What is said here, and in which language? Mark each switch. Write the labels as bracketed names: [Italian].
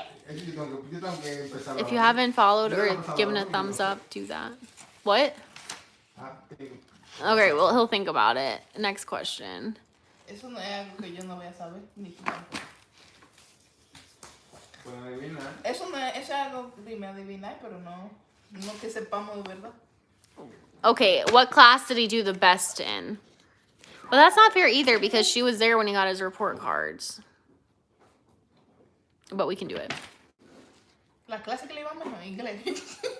[English] If you haven't followed or given a thumbs up, do that. What? Okay, well, he'll think about it. Next question. [Spanish] Eso no es algo que yo no voy a saber, ni tú tampoco. Eso no es, eso es algo, dime, adivinar, pero no que sepamos de verdad. [English] Okay, what class did he do the best in? Well, that's not fair either because she was there when he got his report cards. But we can do it. [Spanish] La clase que le iba mejor, inglés.